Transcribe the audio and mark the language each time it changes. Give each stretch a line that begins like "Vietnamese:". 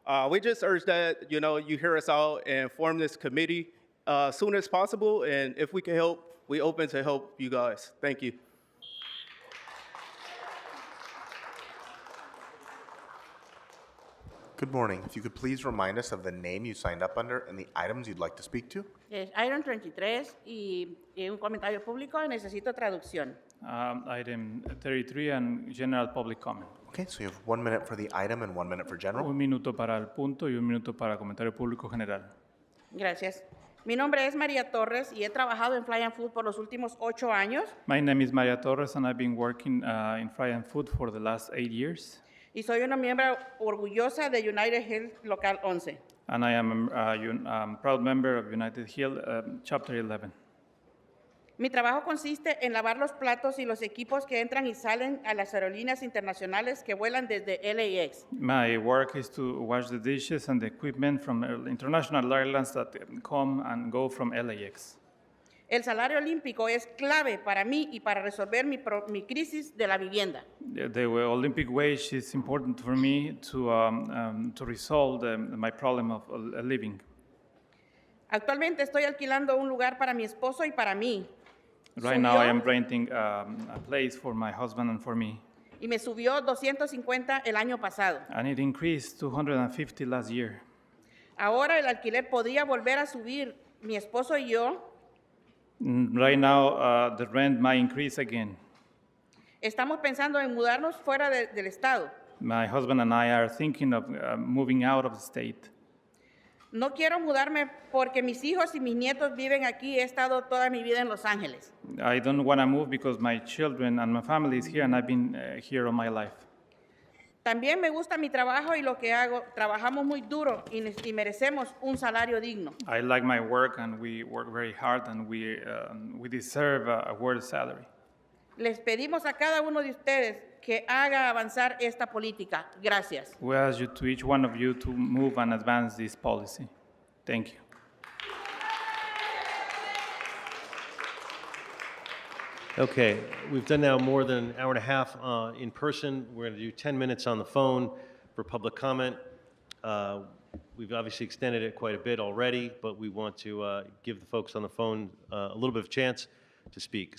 English: We just urge that, you hear us out and form this committee as soon as possible. And if we can help, we're open to help you guys. Thank you. Good morning. If you could please remind us of the name you signed up under and the items you'd like to speak to.
Spanish: Item 33 y un comentario público, necesito traducción.
English: Item 33 and general public comment. Okay, so you have 1 minute for the item and 1 minute for general.
Spanish: Un minuto para el punto y un minuto para comentario público general. Gracias. Mi nombre es María Torres y he trabajado en Fly and Food por los últimos 8 años.
English: My name is Maria Torres and I've been working in Fry and Food for the last 8 years.
Spanish: Y soy una miembro orgullosa de United Health Local 11.
English: And I am a proud member of United Health Chapter 11.
Spanish: Mi trabajo consiste en lavar los platos y los equipos que entran y salen a las aerolíneas internacionales que vuelan desde LAX.
English: My work is to wash the dishes and the equipment from international airlines that come and go from LAX.
Spanish: El salario olímpico es clave para mí y para resolver mi crisis de la vivienda.
English: The Olympic wage is important for me to resolve my problem of living.
Spanish: Actualmente estoy alquilando un lugar para mi esposo y para mí.
English: Right now I am renting a place for my husband and for me.
Spanish: Y me subió 250 el año pasado.
English: And it increased 250 last year.
Spanish: Ahora el alquiler podría volver a subir. Mi esposo y yo
English: Right now, the rent might increase again.
Spanish: estamos pensando en mudarnos fuera del estado.
English: My husband and I are thinking of moving out of the state.
Spanish: No quiero mudarme porque mis hijos y mis nietos viven aquí. He estado toda mi vida en Los Ángeles.
English: I don't want to move because my children and my family is here, and I've been here all my life.
Spanish: También me gusta mi trabajo y lo que hago. Trabajamos muy duro y merecemos un salario digno.
English: I like my work, and we work very hard, and we deserve a worthy salary.
Spanish: Les pedimos a cada uno de ustedes que haga avanzar esta política. Gracias.
English: We ask you to each one of you to move and advance this policy. Thank you. Okay, we've done now more than an hour and a half in person. We're going to do 10 minutes on the phone for public comment. We've obviously extended it quite a bit already, but we want to give the folks on the phone a little bit of a chance to speak.